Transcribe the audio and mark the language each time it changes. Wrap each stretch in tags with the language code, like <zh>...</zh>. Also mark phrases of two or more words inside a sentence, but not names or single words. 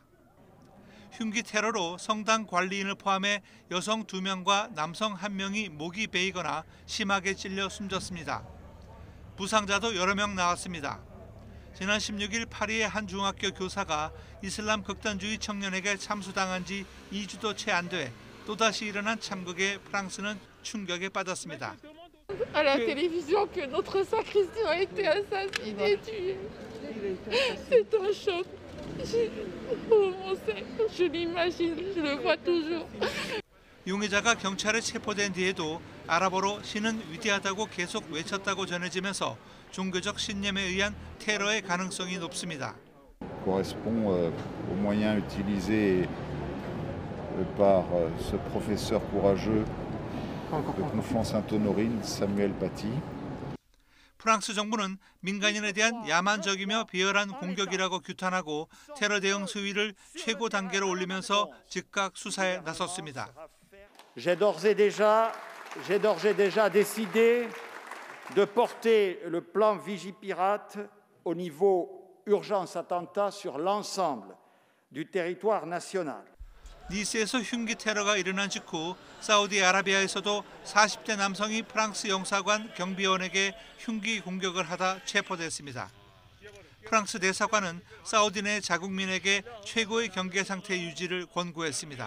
<ko>흉기 테러로 성당 관리인을 포함해 여성 2명과 남성 1명이 목이 베이거나 심하게 찔려 숨졌습니다. 부상자도 여러 명 나왔습니다. 지난 16일 파리의 한 중학교 교사가 이슬람 극단주의 청년에게 참수당한 지 2주도 채 안 돼 또다시 일어난 참극에 프랑스는 충격에 빠졌습니다.</ko> <fr>À la télévision que notre sacristain a été assassiné, tué. C'est un choc. Je l'imagine, je le vois toujours.</fr> <ko>용의자가 경찰에 체포된 뒤에도 아랍어로 신은 위대하다고 계속 외쳤다고 전해지면서 종교적 신념에 의한 테러의 가능성이 높습니다.</ko> <fr>Correspond aux moyens utilisés par ce professeur courageux de Conflans-Sainte-Honorine, Samuel Paty.</fr> <ko>프랑스 정부는 민간인에 대한 야만적이며 비열한 공격이라고 규탄하고 테러 대응 수위를 최고 단계로 올리면서 즉각 수사에 나섰습니다.</ko> <fr>J'ai d'ores et déjà décidé de porter le plan Vigipirate au niveau urgence attentat sur l'ensemble du territoire national.</fr> <ko>니스에서 흉기 테러가 일어난 직후 사우디아라비아에서도 40대 남성이 프랑스 영사관 경비원에게 흉기 공격을 하다 체포됐습니다. 프랑스 대사관은 사우디 내 자국민에게 최고의 경계 상태 유지를 권고했습니다.</ko>